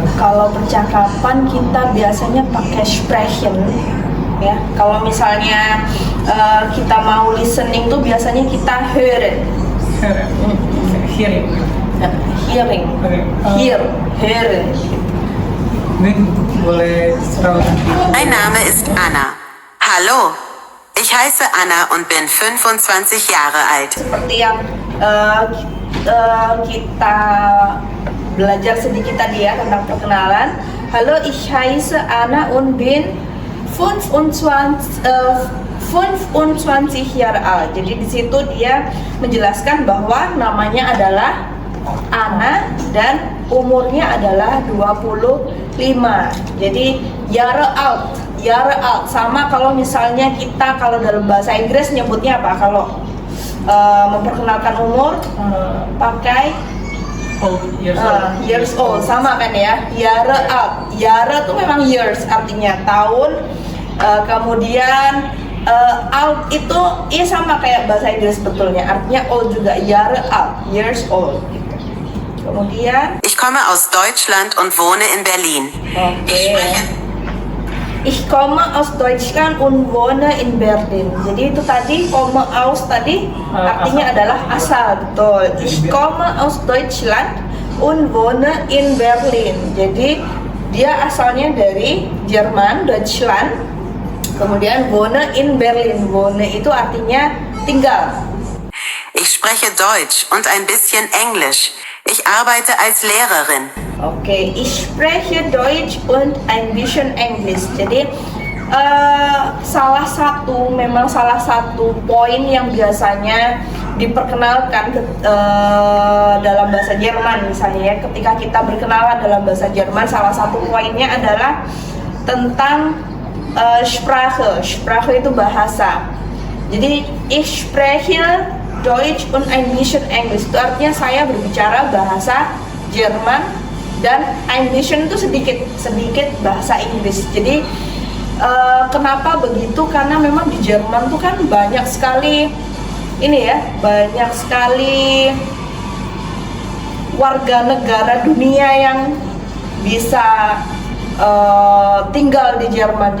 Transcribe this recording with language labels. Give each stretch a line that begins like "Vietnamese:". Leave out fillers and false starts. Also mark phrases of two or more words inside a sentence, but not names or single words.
Indonesian: Kalau percakapan kita biasanya pakai sprechen, ya. Kalau misalnya kita mau listening tuh biasanya kita hören. Hearing. Hearing. Oke. Hören. Mungkin boleh serau nanti.
German: Mein Name ist Anna. Hallo, ich heiße Anna und bin 25 Jahre alt.
Indonesian: Seperti yang kita belajar sedikit tadi ya tentang perkenalan. Halo,
German: ich heiße Anna und bin 25 Jahre alt.
Indonesian: Jadi di situ dia menjelaskan bahwa namanya adalah Anna dan umurnya adalah 25. Jadi
German: Jahre alt
Indonesian: sama kalau misalnya kita kalau dalam bahasa Inggris nyebutnya apa? Kalau memperkenalkan umur pakai
English: years old
Indonesian: sama kan ya.
German: Jahre alt.
Indonesian: Jahre itu memang years artinya tahun. Kemudian alt itu ya sama kayak bahasa Inggris sebetulnya, artinya old juga.
German: Jahre alt,
English: years old
Indonesian: gitu. Kemudian
German: Ich komme aus Deutschland und wohne in Berlin.
Indonesian: oke.
German: Ich komme aus Deutschland und wohne in Berlin.
Indonesian: Jadi itu tadi
German: komme aus
Indonesian: tadi artinya asal. adalah asal, betul.
German: Ich komme aus Deutschland und wohne in Berlin.
Indonesian: Jadi dia asalnya dari Jerman, Deutschland. Kemudian
German: wohne in Berlin.
Indonesian: Wohne itu artinya tinggal.
German: Ich spreche Deutsch und ein bisschen Englisch. Ich arbeite als Lehrerin. Oke, ich spreche Deutsch und ein bisschen English.
Indonesian: Jadi salah satu poin yang biasanya diperkenalkan dalam bahasa Jerman misalnya ya, ketika kita berkenalan dalam bahasa Jerman, salah satu poinnya adalah tentang Sprache. Sprache itu bahasa. Jadi
German: ich spreche Deutsch und ein bisschen English.
Indonesian: Itu artinya saya berbicara bahasa Jerman dan
German: ein bisschen
Indonesian: itu sedikit bahasa Inggris. Jadi kenapa begitu? Karena memang di Jerman tuh kan banyak sekali warga negara dunia yang bisa tinggal di Jerman.